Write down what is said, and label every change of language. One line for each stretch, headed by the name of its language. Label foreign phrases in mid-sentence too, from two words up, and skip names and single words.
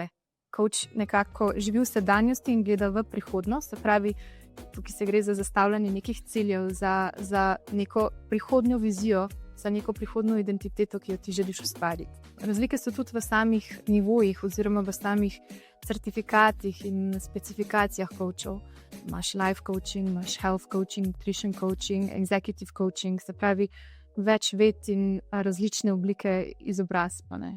Slovenian: Coach nekako živi v sedanjosti in gleda v prihodnost, se pravi, tukaj se gre za zastavljanje nekih ciljev, za neko prihodnjo vizijo, za neko prihodnjo identiteto, ki jo ti želiš ustvariti. Razlike so tudi v samih nivojih oziroma v samih certifikatih in specifikacijah coachov.
English: Imaš life coaching, imaš health coaching, nutrition coaching, executive coaching,
Slovenian: se pravi več ved in različne oblike izobrazbe.